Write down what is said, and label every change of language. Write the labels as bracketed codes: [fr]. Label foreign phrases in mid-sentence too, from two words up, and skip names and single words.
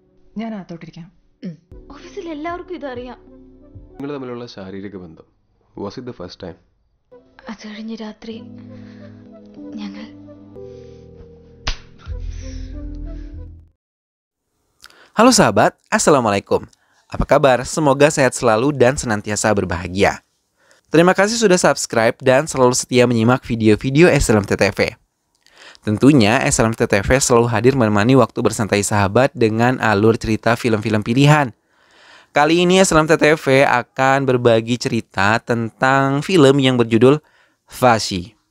[ml] ഞാൻ അകത്തോട്ടിരിക്കാം. ഓഫീസിൽ എല്ലാവർക്കും ഇതറിയാം. നിങ്ങൾ തമ്മിലുള്ള ശാരീരിക ബന്ധം [en] was it the first time? [ml] അത് കഴിഞ്ഞ് രാത്രി ഞങ്ങൾ [id] Halo sahabat, Assalamualaikum. Apa kabar? Semoga sehat selalu dan senantiasa berbahagia. Terima kasih sudah subscribe dan selalu setia menyimak video-video SLM TTV. Tentunya SLM TTV selalu hadir menemani waktu bersantai sahabat dengan alur cerita film-film pilihan. Kali ini SLM TTV akan berbagi cerita tentang film yang berjudul Fashi.